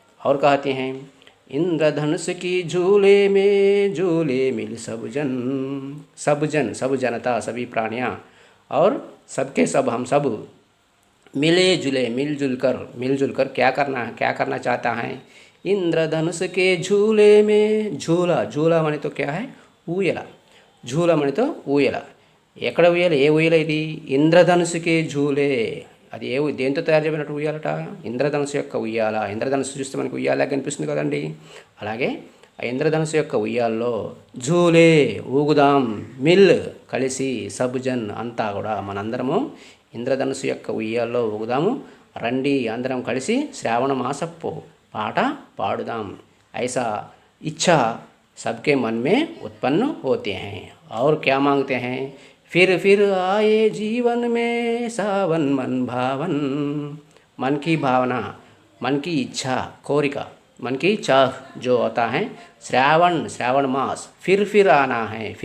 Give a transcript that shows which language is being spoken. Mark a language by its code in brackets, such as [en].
[hi] और कहते हैं, इंद्रधनुष की झूले मिल सब जनता, सभी प्राणियाँ और सबके सब, हम सब मिलजुल कर क्या करना चाहता है? इंद्रधनुष के झूले में, झूला माने तो क्या है? [te] ఊయల. [hi] झूला माने तो ఊయల. [te] ఎక్కడ ఊయల? ఏ ఊయల ఇది? ఇంద్రధనుసుకే झूले. అది దేంతో తయారు చేయబడినట్టు ఉయ్యాలట? ఇంద్రధనుసు యొక్క ఉయ్యాల. ఇంద్రధనుసు చూస్తే మనకు ఉయ్యాల కనిపిస్తుంది కదండి. అలాగే ఆ ఇంద్రధనుసు యొక్క ఉయ్యాల్లో జూలే ఊగుదాం, మిల్ కలిసి, సబ్జన్ అంతా కూడా మనందరము ఇంద్రధనుసు యొక్క ఉయ్యాల్లో ఊగుదాము, రండి అందరం కలిసి శ్రావణ మాసపు పాట పాడుదాం. [hi] ऐसा इच्छा सबके मन में उत्पन्न होते हैं। और क्या मांगते हैं? फिर आए जीवन में सावन मन भावन। मन की भावना, मन की इच्छा, कोरिका, मन की चाह जो होता है, श्रावण मास फिर आना है।